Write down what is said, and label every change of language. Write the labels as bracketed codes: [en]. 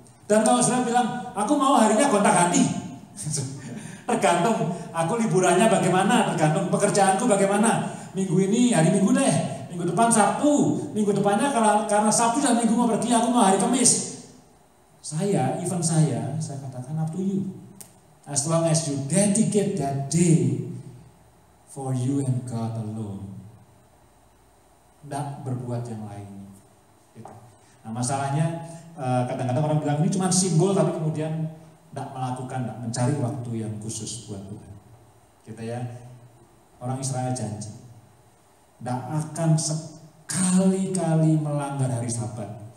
[id] Dan kalau saya bilang, aku mau harinya gonta-ganti. Tergantung aku liburannya bagaimana, tergantung pekerjaanku bagaimana. Minggu ini hari Minggu deh, minggu depan Sabtu, minggu depannya karena Sabtu dan Minggu mau pergi, aku mau hari Kamis. Saya katakan up to you. [en] As long as you dedicate that day for you and God alone. [id] Tidak berbuat yang lain. Gitu. Nah masalahnya kadang-kadang orang bilang ini cuma simbol, tapi kemudian tidak melakukan, tidak mencari waktu yang khusus buat Tuhan. Gitu ya. Orang Israel janji tidak akan sekali-kali melanggar hari Sabat.